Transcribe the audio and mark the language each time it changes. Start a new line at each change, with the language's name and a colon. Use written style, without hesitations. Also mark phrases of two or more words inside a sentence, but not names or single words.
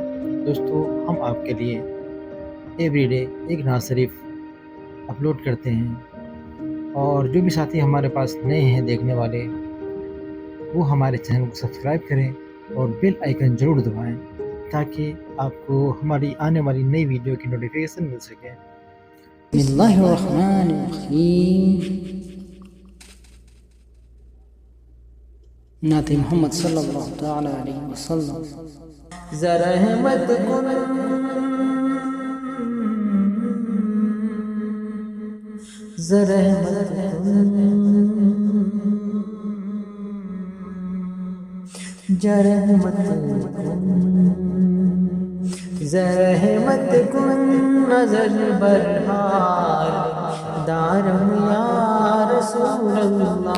Urdu: دوستو، ہم آپ کے لیے
English: every day
Urdu: ایک نعت شریف اپلوڈ کرتے ہیں، اور جو بھی ساتھی ہمارے پاس نئے ہیں دیکھنے والے، وہ ہمارے چینل کو سبسکرائب کریں اور
English: bell icon
Urdu: ضرور دبائیں تاکہ آپ کو ہماری آنے والی نئی ویڈیو کی نوٹیفیکیشن مل سکے۔
Arabic: بسم اللہ الرحمن الرحیم۔ نعت محمد صلی اللہ تعالی علیہ وسلم۔
Persian: رحمت کن رحمت کن نظر برحال دارم
Arabic: یا رسول اللہ۔